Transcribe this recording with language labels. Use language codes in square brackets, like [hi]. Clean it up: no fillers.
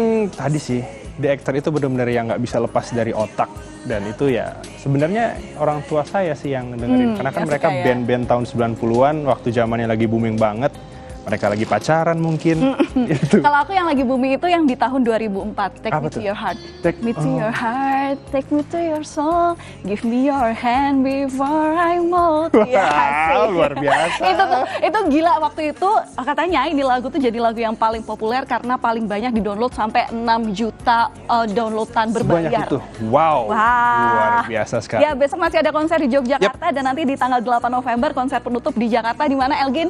[id] Tadi sih The Actor itu benar-benar yang nggak bisa lepas dari otak, dan itu ya sebenarnya orang tua saya sih yang dengerin, karena kan mereka band-band tahun 90-an waktu zamannya lagi booming banget. Mereka lagi pacaran mungkin. Kalau aku yang lagi booming itu yang di tahun 2004, [en] Take [id] Apa [en] Me to [id] tuh? [en] Your Heart. Take Me to your heart, take me to your soul, give me your hand before I mold. [id] Wow, luar biasa. itu gila waktu itu, katanya ini lagu tuh jadi lagu yang paling populer karena paling banyak di-download sampai 6 juta downloadan berbayar. Sebanyak itu. Wow. Luar biasa sekali. Ya, besok masih ada konser di Yogyakarta dan nanti di tanggal 8 November konser penutup di Jakarta, di mana Elgin?